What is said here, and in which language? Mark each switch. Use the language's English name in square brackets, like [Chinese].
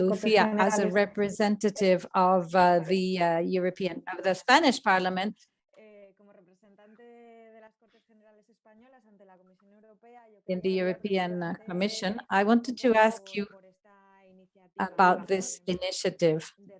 [English] Lucía, as a representative of the Spanish Parliament, [Spanish] como representante de las Cortes Generales españolas ante la Comisión Europea, [English] in the European Commission, I wanted to ask you about this initiative.